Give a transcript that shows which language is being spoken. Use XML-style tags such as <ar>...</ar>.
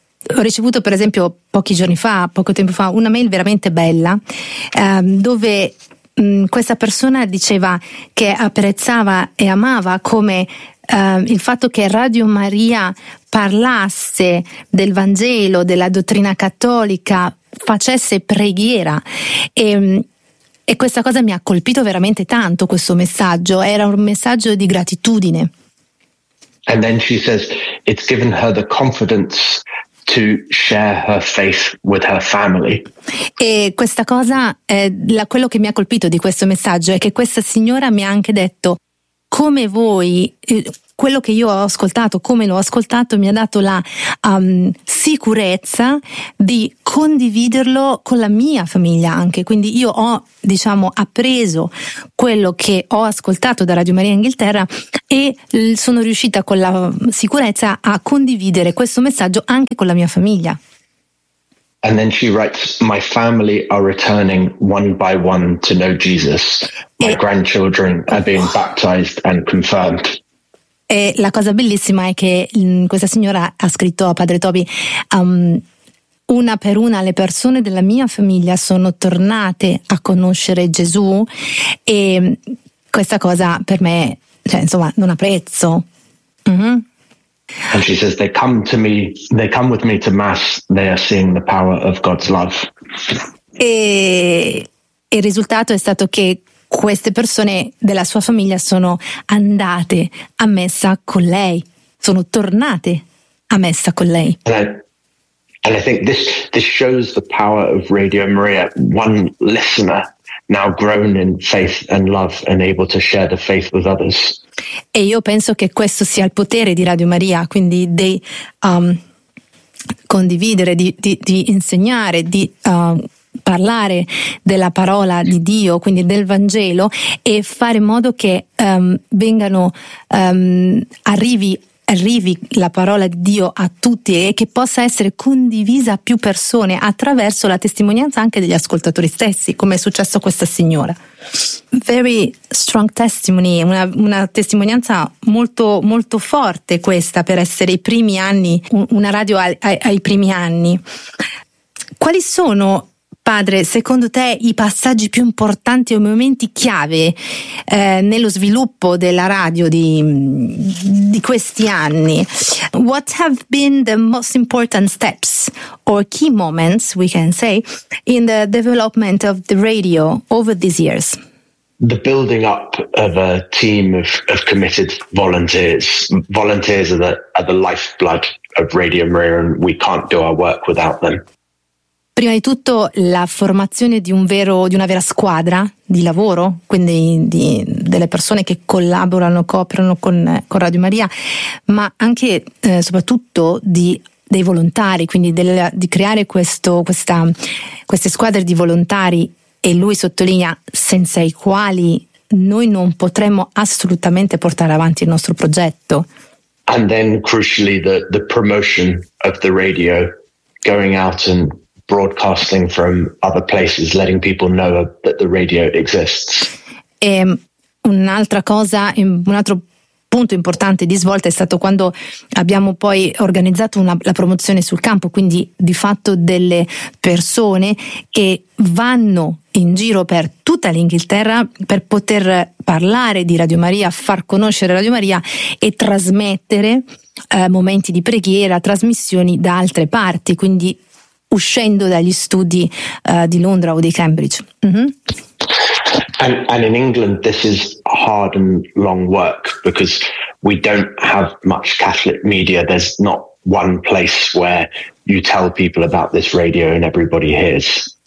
<it>Ho ricevuto, per esempio, pochi giorni fa, poco tempo fa, una mail veramente bella, dove questa persona diceva che apprezzava e amava come il fatto che Radio Maria parlasse del Vangelo, della dottrina cattolica, facesse preghiera. E questa cosa mi ha colpito veramente tanto, questo messaggio. Era un messaggio di gratitudine.</it> <en>And then she says it's given her the confidence to share her faith with her family.</en> <it>E questa cosa, quello che mi ha colpito di questo messaggio è che questa signora mi ha anche detto: come voi, quello che io ho ascoltato, come l'ho ascoltato, mi ha dato la sicurezza di condividerlo con la mia famiglia anche. Quindi io ho, diciamo, appreso quello che ho ascoltato da Radio Maria Inghilterra e sono riuscita con la sicurezza a condividere questo messaggio anche con la mia famiglia.</it> <en>And then she writes, my family are returning one by one to know Jesus. My grandchildren are being baptized and confirmed.</en> <it>E la cosa bellissima è che questa signora ha scritto a Padre Toby, una per una le persone della mia famiglia sono tornate a conoscere Gesù, e questa cosa per me, cioè, insomma, non ha prezzo. Mm-hmm.</it> <en>And she says they come to me, they come with me to mass, they are seeing the power of God's love.</en> <it>E il risultato è stato che queste persone della sua famiglia sono andate a messa con lei, sono tornate a messa con lei.</it> <en>And I think this shows the power of Radio Maria, one listener now grown in faith and love and able to share the faith with others.</en> <it>E io penso che questo sia il potere di Radio Maria, quindi di condividere, di insegnare, di parlare della parola di Dio, quindi del Vangelo, e fare in modo che arrivi la parola di Dio a tutti e che possa essere condivisa a più persone attraverso la testimonianza anche degli ascoltatori stessi, come è successo a questa signora.</it> <en>Very strong testimony,</en> <it>una testimonianza molto molto forte questa, per essere i primi anni, una radio ai primi anni. Quali sono, Padre, secondo te, i passaggi più importanti o momenti chiave nello sviluppo della radio di questi anni?</it> <en>What have been the most important steps or key moments, we can say, in the development of the radio over these years? The building up of a team of committed volunteers. Volunteers are the lifeblood of Radio Maria, and we can't do our work without them.</en> <it>Prima di tutto la formazione di una vera squadra di lavoro, quindi delle persone che collaborano, cooperano con Radio Maria, ma anche soprattutto dei volontari, quindi di creare queste squadre di volontari, e lui sottolinea senza i quali noi non potremmo assolutamente portare avanti il nostro progetto.</it> <en>And then crucially the promotion of the radio, going out and broadcasting from other places, letting people know that the radio exists.</en> <it>E un altro punto importante di svolta è stato quando abbiamo poi organizzato la promozione sul campo, quindi di fatto delle persone che vanno in giro per tutta l'Inghilterra per poter parlare di Radio Maria, far conoscere Radio Maria e trasmettere momenti di preghiera, trasmissioni da altre parti, quindi uscendo dagli studi di Londra o di Cambridge. Mm-hmm.</it> <en>And in England this is hard and long work because we don't have much Catholic media. There's not one place where you tell people about this radio and everybody hears.</en>